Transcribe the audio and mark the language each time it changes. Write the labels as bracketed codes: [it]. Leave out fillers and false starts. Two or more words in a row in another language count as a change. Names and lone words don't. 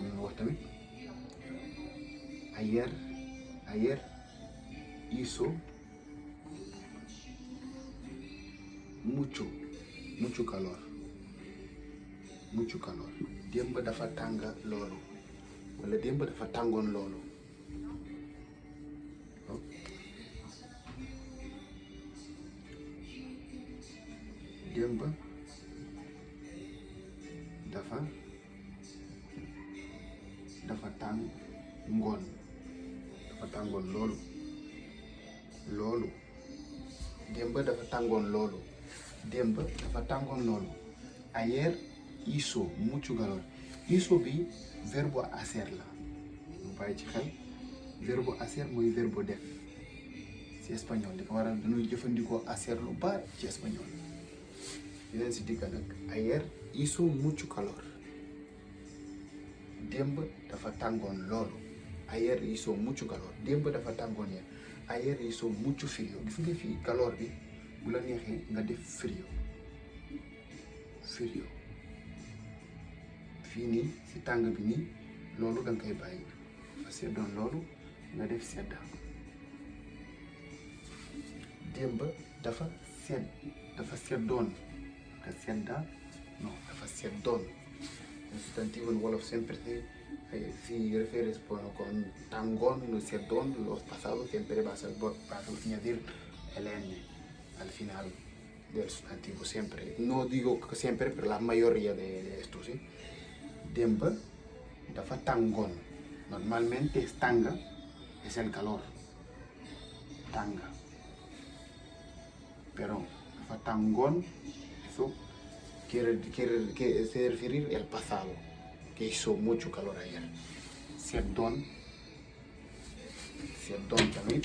[wo] wax tamit [es] ayer hizo mucho calor [wo] démb dafa tàng loolu wala démb dafa tàngoon loolu. démb dafa tàngoon loolu démb dafa tàngoon loolu [es] ayer hizo mucho calor. [wo] hizo bi verbe hacer la mu bàyyi ci xel. verbe hacer mooy verbe def ci espagnol li ko waral dañuy jëfandikoo hacer lu bari ci espagnol. yeneen si digga nag [es] ayer hizo mucho calor [wo] démb dafa tàngoon loolu. [es] ayer hizo mucho calor [wo] démb dafa tàngoon ya. [es] ayer hizo mucho frío. [wo] gis nga fii calor bi bu la neexee nga def frío fii nii si tàng bi nii loolu danga koy bàyyi dafa seddoon loolu nga def sedda. démb dafa seddoon nga sedda non dafa seddoon. [es] El sustantivo en wolof siempre si refieres con tangón, sedón, los pasados siempre vas a añadir el N al final del sustantivo, siempre. No digo que siempre, pero la mayoría de esto, ¿sí? [wo] Démb dafa tàngoon. [es] Normalmente es tanga, es el calor. Tanga. [wo] Pero dafa tàngoon, [es] eso quiere referir el pasado, que hizo mucho calor ayer. Seddoon también.